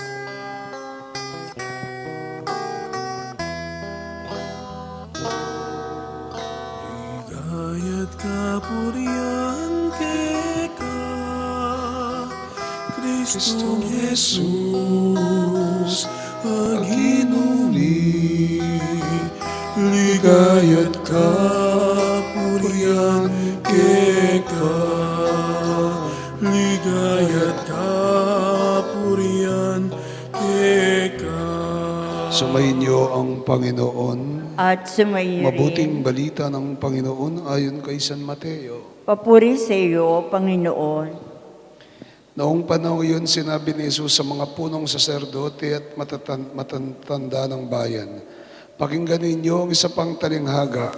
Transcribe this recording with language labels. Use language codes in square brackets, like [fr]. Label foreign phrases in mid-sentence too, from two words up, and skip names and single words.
[pam] Gayat kapurian keka, Kristong Jesus, aginuli. Ligayat kapurian keka, ligayat kapurian keka. [tl] Sumainyo ang Panginoon. At sumayo Mabuting balita ng Panginoon ayon kay San Mateo. Papuri sa iyo, Panginoon. Noong panahon yun, sinabi ni Jesus sa mga punong saserdote at matatanda ng bayan, "Pakinggan ninyo ang isa pang talinghaga.